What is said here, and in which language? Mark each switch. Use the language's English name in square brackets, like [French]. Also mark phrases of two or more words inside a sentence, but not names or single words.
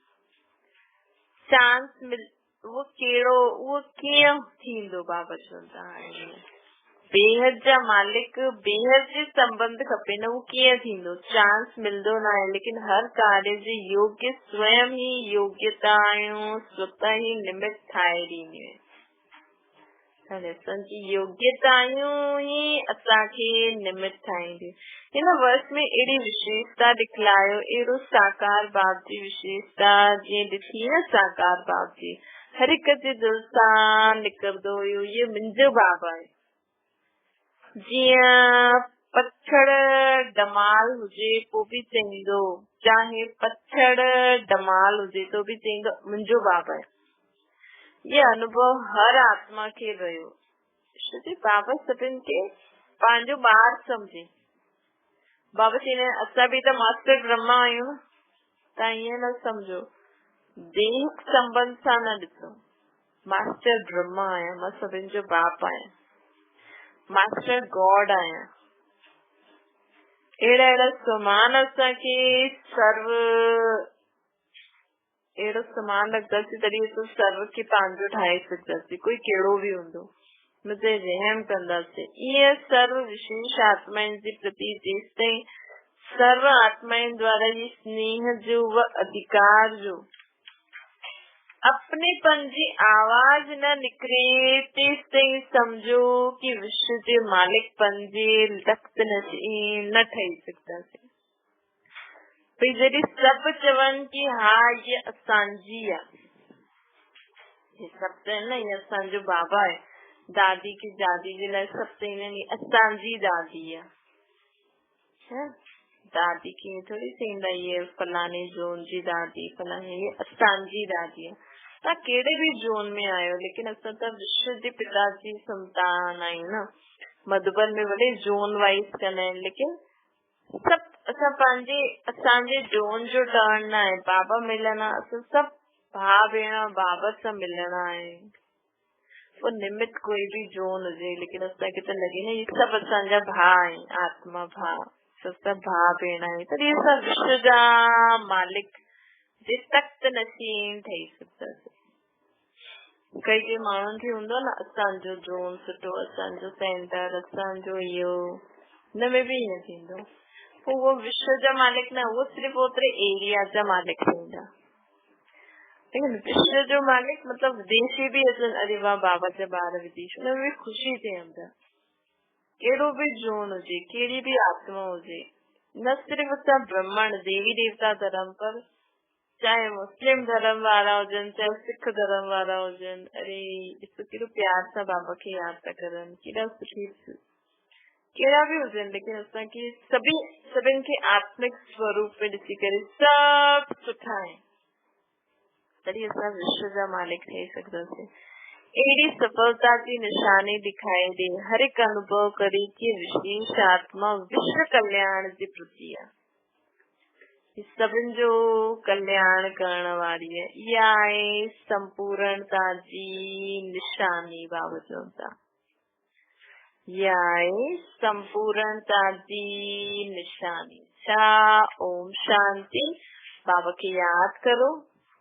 [Sindhi] चांस मिल उहो कहिड़ो, उहो कीअं थींदो बाबा चवनि था हाणे बेहद जा मालिक बेहद जे संबंध खपे न, उहो कीअं थींदो, चांस मिलंदो न आहे। लेकिन हर कार्य जे योग्य स्वयं ही योग्यताऊं स्वतः ही निमित्त ठाहे ॾींदियूं आहिनि। असांजी योग्यताऊं ही असांखे निमित्त ठाहींदियूं। हिन वर्ष में अहिड़ी विशेषता ॾिखलायो, अहिड़ो साकार बाप जी विशेषता जीअं ॾिठी न साकार बाप जी हर हिक जे दिल सां निकिरंदो हुयो, ये मुंहिंजो बाबा आहे। जीअं पत्थर डमाल हुजे पोइ बि चईंदो, चाहे पत्थर डमाल हुजे तो बि चईंदो मुंहिंजो बाबा आहे। ये अनुभव हर आत्मा खे रहियो। छोकी बाबा सभिनि खे पंहिंजो ॿार सम्झे। बाबा चईंदा आहिनि असां बि त मास्टर ब्रह्मा आहियूं न, तव्हां ईअं न सम्झो, देह संबंध सां न ॾिसो। मास्टर ब्रह्मा आहियां, मां सभिनि जो बाप आहियां, मास्टर गॉड आहियां। अहिड़ा अहिड़ा समान असांखे सर्व अहिड़ो समान रखंदासीं तॾहिं असां सर्व खे पंहिंजो ठाहे सघंदासीं, कोई कहिड़ो बि हूंदो मुझे रहम कंदासीं। इहे सर्व विशेष आत्माउनि जे प्रति जेसिताईं सर्व आत्माउनि द्वारा ये स्नेह जो व अधिकार जो अपनेपन जी आवाज न निकिरे तेसिताईं समझो कि विश्व जे मालिकपन जे लख़्त न ठही सघंदासीं। भई जॾहिं सभु चवनि कि हा ये असांजी आहे, ये सभु चवनि न ये असांजो बाबा आहे, दादी की दादी जे लाइ सभु चवंदा आहिनि असांजी दादी आहे। दादी कीअं थोड़ी चवंदा ये फलाने जोन जी दादी, फलाने ये असांजी दादी आहे। तव्हां कहिड़े बि जोन में आहियो, लेकिन असां त विश्व जे पिता जी संतान आहियूं न। मधुबन में भले [English] zone wise [Sindhi] कंदा आहिनि, लेकिन सभु असां असांजे जोन जो टर्न न आहे। बाबा मिलणा, असां सभु भाउ भेण बाबा सां मिलणा आहे। वो निमित्त कोई भी जोन हुजे, लेकिन असांखे त लॻे न ये सभु असांजा भाउ आहिनि, आत्मा भाउ, सभु भाउ भेण आहिनि, तॾहिं असां विश्व जा मालिक जे तख़्त नशीन ठही सघंदासीं। कई माण्हुनि खे हूंदो न असांजो जोन सुठो, असांजो सेंटर, असांजो इहो, हिन में बि ईअं थींदो। पोइ उहो विश्व जा मालिक न, उहो सिर्फ़ु ओतिरे एरिया जा मालिक थींदा। लेकिन विश्व जो मालिक मतलब विदेशी भी अचनि, अरे वाह बाबा जा ॿार विदेश, हुन में ख़ुशी थिए अंदरि। कहिड़ो बि जोन हुजे, कहिड़ी बि आत्मा हुजे, न सिर्फ़ु असां ब्राह्मण देवी देवता धर्म पर चाहे मुस्लिम धर्म वारा हुजन, चाहे सिख धर्म वारा हुजन, अरे ॾिसो केॾो प्यार सां बाबा खे यादि था करनि, केॾा सुठी, कहिड़ा बि हुजनि, लेकिन असांखे सभिनि खे आत्मिक स्वरूप में ॾिसी करे सभु सुठा आहिनि, तॾहिं असां विश्व जा मालिक ठही सघंदासीं। अहिड़ी [Hindi] सफलता की निशानी दिखाई दे, हर एक अनुभव करे कि [Sindhi] विशेष आत्मा विश्व कल्याण जे प्रति आहे, सभिनि जो कल्याण करण वारी है, इहा आहे संपूर्णता जी निशानी। बाबा चवनि था इहा आहे संपूर्णता जी निशानी। छा? ओम शांति। बाबा खे यादि करो,